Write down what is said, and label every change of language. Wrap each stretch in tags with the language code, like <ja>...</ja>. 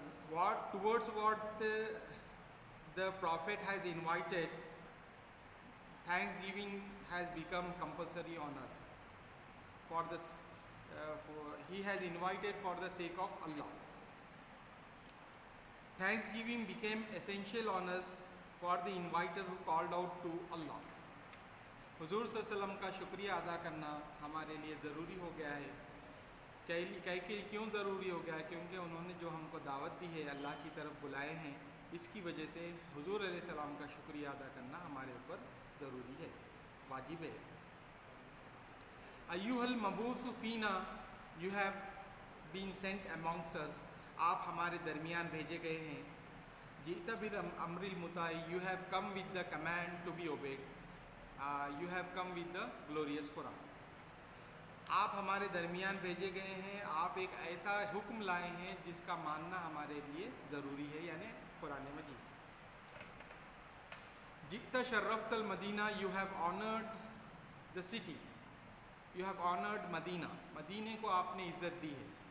<en>What towards what the prophet has invited, thanksgiving has become compulsory on us. For this, he has invited for the sake of Allah. Thanksgiving became essential on us for the inviter who called out to Allah.</en> <ur>حضور صلی اللہ علیہ وسلم کا شکریہ ادا کرنا ہمارے لیے ضروری ہو گیا ہے. کیوں ضروری ہو گیا ہے؟ کیونکہ انہوں نے جو ہم کو دعوت دی ہے, اللہ کی طرف بلائے ہیں, اس کی وجہ سے حضور علیہ السلام کا شکریہ ادا کرنا ہمارے اوپر ضروری ہے, واجب ہے.</ur> <ar>ایھا المبعوث فینا,</ar> <en>you have been sent amongst us,</en> <ur>آپ ہمارے درمیان بھیجے گئے ہیں.</ur> <ar>جئت بالامر المطاع,</ar> <en>You have come with the command to be obeyed, you have come with the glorious Quran.</en> <ur>آپ ہمارے درمیان بھیجے گئے ہیں, آپ ایک ایسا حکم لائے ہیں جس کا ماننا ہمارے لیے ضروری ہے, یعنی قرآن مجید.</ur> <ar>جئت شرفت المدینہ,</ar> <en>you have honoured the city, you have honoured Medina,</en> <ur>مدینے کو آپ نے عزت دی ہے.</ur>